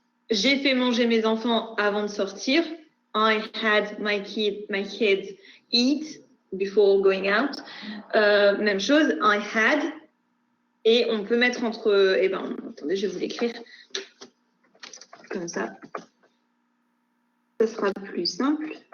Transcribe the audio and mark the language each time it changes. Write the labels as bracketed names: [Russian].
[French] J'ai fait manger mes enfants avant de sortir. [English] I had my kids eat before going out. [French] Même chose, [English] I had. [French] Et on peut mettre entre... attendez, je vais vous l'écrire. Comme ça. Ce sera plus simple.